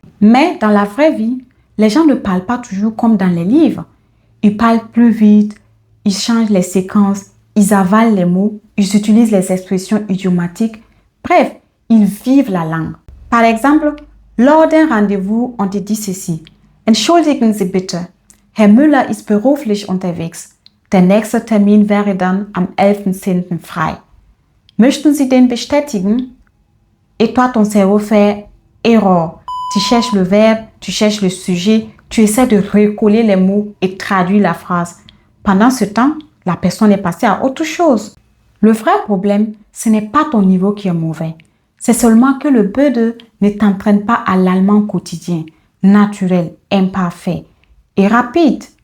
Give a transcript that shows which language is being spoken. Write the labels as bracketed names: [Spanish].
[French] Mais dans la vraie vie, les gens ne parlent pas toujours comme dans les livres. Ils parlent plus vite, ils changent les séquences, ils avalent les mots, ils utilisent les expressions idiomatiques. Bref, ils vivent la langue. Par exemple, lors d'un rendez-vous, on te dit ceci. [German] Entschuldigen Sie bitte, Herr Müller ist beruflich unterwegs. Der nächste Termin wäre dann am 11.10. frei. Möchten Sie den bestätigen? [French] Et toi, ton cerveau fait erreur. Tu cherches le verbe, tu cherches le sujet, tu essaies de recoller les mots et traduire la phrase. Pendant ce temps, la personne est passée à autre chose. Le vrai problème, ce n'est pas ton niveau qui est mauvais. C'est seulement que le B2 ne t'entraîne pas à l'allemand quotidien, naturel, imparfait et rapide.